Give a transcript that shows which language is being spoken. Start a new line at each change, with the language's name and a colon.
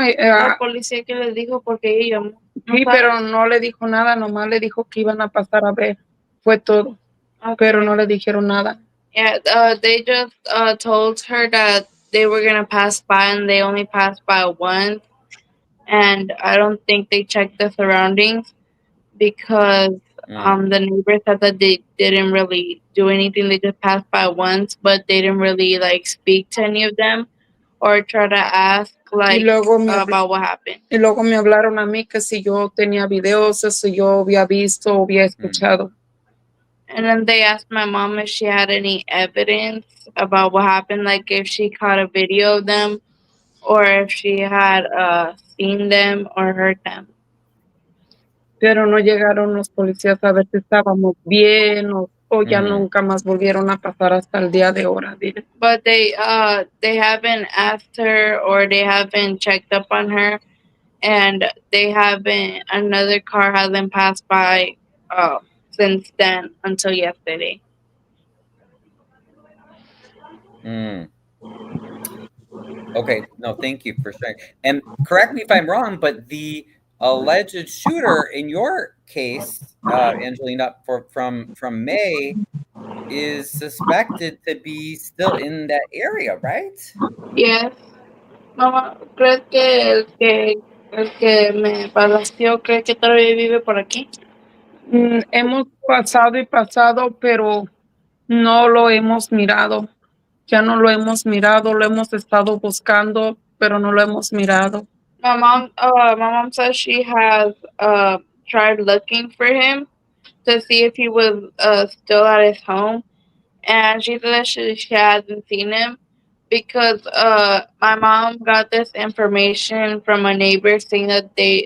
Spanish: La policía, que les dijo, porque ella llamó. sí, pero no le dijo nada, nomás le dijo que iban a pasar a ver, fue todo.
English: Okay.
Spanish: Pero no le dijeron nada.
English: Yeah, they just told her that they were gonna pass by, and they only passed by once. And I don't think they checked the surroundings, because the neighbor said that they didn't really do anything. They just passed by once, but they didn't really like speak to any of them or try to ask about what happened.
Spanish: Y luego me hablaron a mí que si yo tenía videos, si yo había visto o había escuchado.
English: And then they asked my mom if she had any evidence about what happened, like if she caught a video of them or if she had seen them or heard them.
Spanish: Pero no llegaron los policías a ver si estábamos bien o ya nunca más volvieron a pasar hasta el día de ahora.
English: But they haven't asked her, or they haven't checked up on her, and another car hasn't passed by since then until yesterday. Okay, no, thank you for sharing. And correct me if I'm wrong, but the alleged shooter in your case, Angelina, from May, is suspected to be still in that area, right? Yes.
Spanish: Mamá, ¿crees que el que me balaceó, crees que todavía vive por aquí? Hemos pasado, pero no lo hemos mirado. Ya no lo hemos mirado, lo hemos estado buscando, pero no lo hemos mirado.
English: My mom says she has tried looking for him, to see if he was still at his home, and she said that she hasn't seen him because my mom got this information from a neighbor saying that